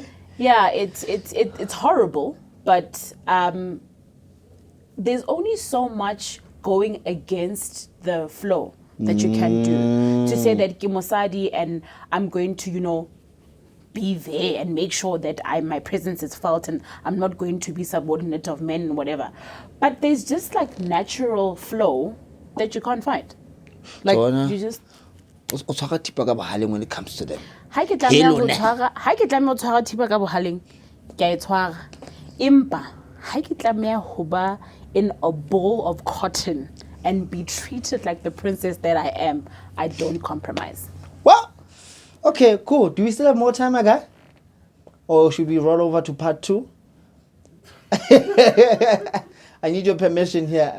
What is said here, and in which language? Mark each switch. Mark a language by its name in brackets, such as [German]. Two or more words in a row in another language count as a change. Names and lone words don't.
[English] yeah, it's horrible, but there's only so much going against the flow that you can do to say that Kimosadi and I'm going to, be there and make sure that my presence is felt and I'm not going to be subordinate of men and whatever. But there's just like natural flow that you can't find. Like Zona, you just when it comes to them. [Southern Sotho] ha ke tlameha ho tshwara thipa ka bohaleng ke a e tshwara empa ha ke tlameha ho ba [English] in a bowl of cotton and be treated like the princess that I am, I don't compromise. Well, okay, cool. Do we still have more time, my guy? Or should we roll over to part 2? I need your permission here.